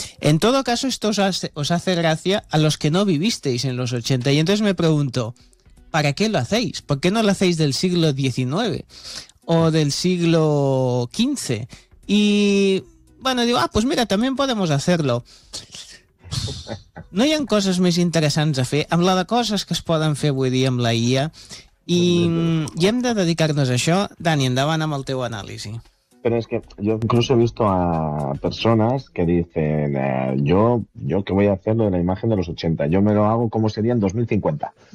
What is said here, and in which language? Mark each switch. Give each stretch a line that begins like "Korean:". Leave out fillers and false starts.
Spanish: En todo caso, esto os hace gracia a los que no vivisteis en los 80. Y entonces me pregunto, ¿para qué lo hacéis? ¿Por qué no lo hacéis del siglo XIX o del siglo XV? Y bueno, digo, ah, pues mira, también podemos hacerlo.
Catalan: No hi ha coses més interessants a fer amb la de coses que es poden fer avui dia amb la IA i hem de dedicar-nos a això. Dani, endavant amb el teu anàlisi.
Spanish: Pero es que yo incluso he visto a personas que dicen, yo que voy a hacer lo de la imagen de los 80, yo me lo hago como sería en 2050.